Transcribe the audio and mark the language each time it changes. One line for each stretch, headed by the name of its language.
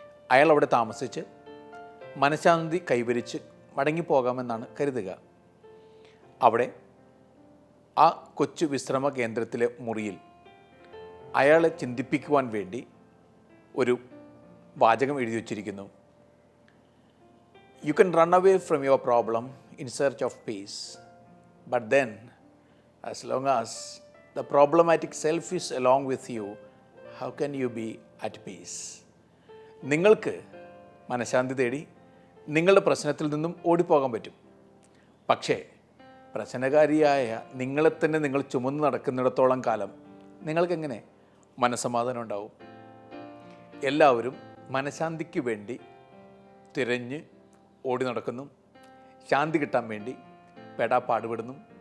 Malayalam: അയാൾ അവിടെ താമസിച്ച് മനഃശാന്തി കൈവരിച്ച് മടങ്ങിപ്പോകാമെന്നാണ് കരുതുക. അവിടെ ആ കൊച്ചു വിശ്രമ കേന്ദ്രത്തിലെ മുറിയിൽ അയാളെ ചിന്തിപ്പിക്കുവാൻ വേണ്ടി ഒരു വാചകം എഴുതി വച്ചിരിക്കുന്നു.
English: You can run away from your problem in search of peace, but then, as long as the problematic self is along with you, how can you be at peace?
Malayalam: നിങ്ങൾക്ക് മനഃശാന്തി തേടി നിങ്ങളുടെ പ്രശ്നത്തിൽ നിന്നും ഓടിപ്പോകാൻ പറ്റും. പക്ഷേ പ്രശ്നകാരിയായ നിങ്ങളെ തന്നെ നിങ്ങൾ ചുമന്ന് നടക്കുന്നിടത്തോളം കാലം നിങ്ങൾക്കെങ്ങനെ മനസ്സമാധാനം ഉണ്ടാവും? എല്ലാവരും മനഃശാന്തിക്ക് വേണ്ടി തിരഞ്ഞ് ഓടി നടക്കുന്നു, ശാന്തി കിട്ടാൻ വേണ്ടി പാടുപെടുന്നു.